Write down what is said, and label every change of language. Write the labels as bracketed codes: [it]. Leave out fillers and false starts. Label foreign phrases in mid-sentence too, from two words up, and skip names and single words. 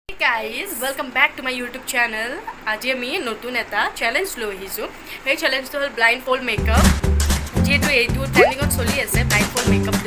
[en] guys, welcome back to my YouTube channel. [as] আজি আমি নতুন এটা চ্যালেঞ্জ লৈ আহিছো। এই চ্যালেঞ্জটো হল [en] blindfold makeup। [as] যেটো এইটো ট্রেন্ডিংত চলি আছে [en] blindfold makeup- [as] টো।